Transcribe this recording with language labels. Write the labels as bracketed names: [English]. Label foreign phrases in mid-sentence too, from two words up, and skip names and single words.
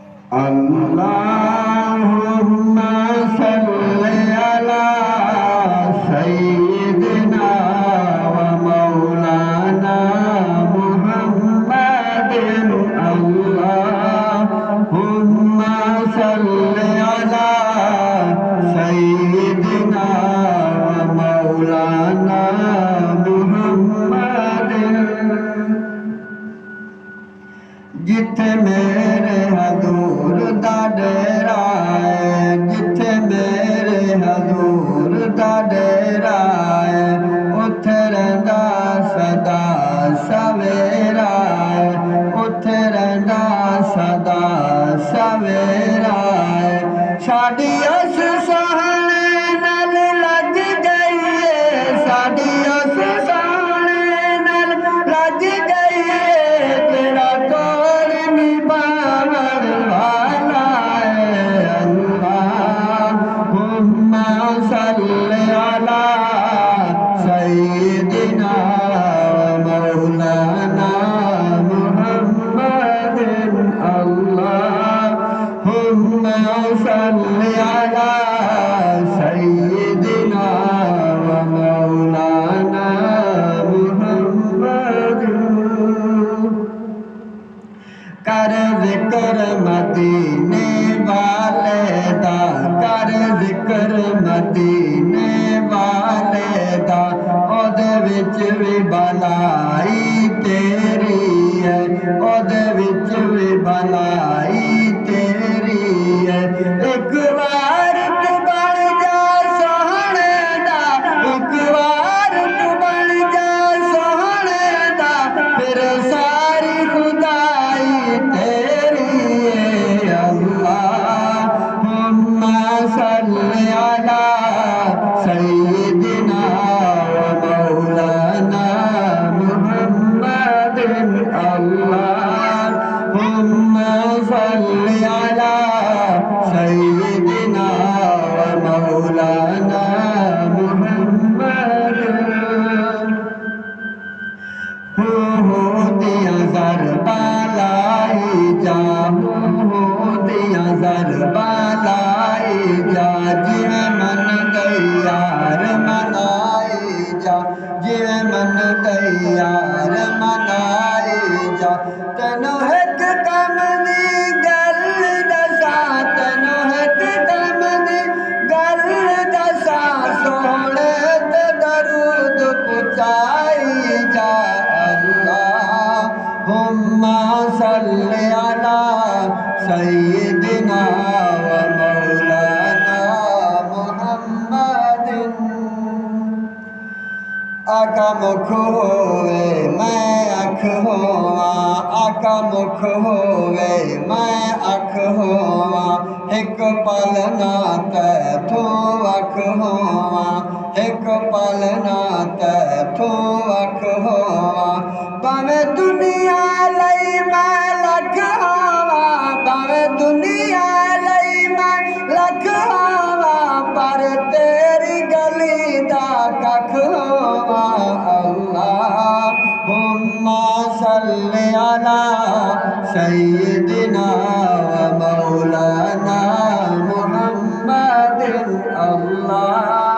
[Arabic] اللهم صل على سيدنا ومولانا محمد اللهم صل على سيدنا ومولانا محمد [Punjabi] جتھے میرے حضور دا ڈیرا ہے، جتھے میرے حضور دا ڈیرا ہے، اوتھے رہندا سدا سویرا ہے، اوتھے رہندا سدا سویرا ہے. ساڈی اس سوہنے نال لگ گئی ہے، ساڈی اس سوہنے نال لگ گئی ہے، تیرا توڑ نبھاون والا ہے. [Arabic] اللهم صل على سيدنا ومولانا محمد اللهم صل على سيدنا ومولانا محمد. [Punjabi] کر ذکر مدینے والے دا، کر ذکر مدینے والے دا، اوہدے وچ وی بھلائی تیری ہے، اوہدے وچ وی بھلائی تیری ہے. اک بار تو بن جا سوہنے دا، اک بار تو بن جا سوہنے دا، فیر ساری خدائی تیری ہے. [Arabic] اللهم صل على سيدنا ومولانا محمد اللهم صل على سيدنا ومولانا محمد. [Punjabi] ہو دیا زر بالائی جا، ہو دیا زر بالائی جا، جویں من گئی یار منائی جا، جویں من گئی یار منائی جا. تینوں اک کم دی گل دساں، تینوں اک کم دی گل دساں، سوہنے تے درود پہنچائی جا. [Arabic] اللهم صل على سيدنا ومولانا محمد. [Punjabi] آقا مکھ ہووے میں اکھ ہوواں، آقا مکھ ہووے میں اکھ ہوواں، اک پل نہ تیتھوں اکھ ہوواں، اک پل نہ تیتھوں اکھ ہوواں. بھاویں دنیا لئی میں لکھ ہوواں، بھاویں دنیا لئی میں لکھ ہوواں، پر تیری گلی دا ککھ ہوواں. [Arabic] اللهم صل على سيدنا ومولانا محمد الله